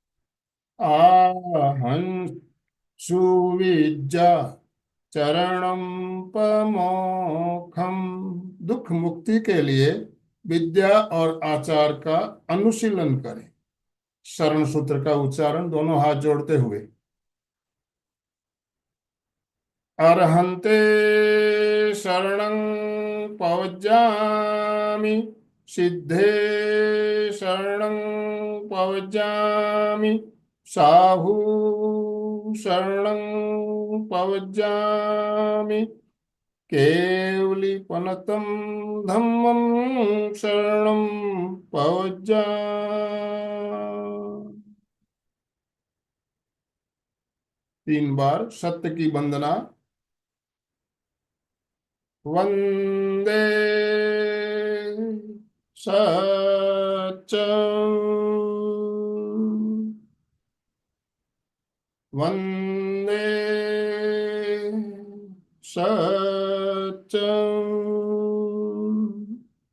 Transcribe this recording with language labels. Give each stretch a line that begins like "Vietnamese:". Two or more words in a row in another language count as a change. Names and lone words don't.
Prakrit languages: आहं सुविज्जा चरणम पमोखम।
Hindi: दुख मुक्ति के लिए विद्या और आचार का अनुशीलन करें। शरण सूत्र का उच्चारण दोनों हाथ जोड़ते हुए।
Prakrit languages: अर्हन्ते शरणं पवज्जामि। सिद्धे शरणं पवज्जामि। साहू शरणं पवज्जामि। केवलीपनतं धम्मं शरणं पवज्जामि।
Hindi: 3 बार सत्य की वंदना।
Sanskrit: वंदे सत्यम। वंदे सत्यम।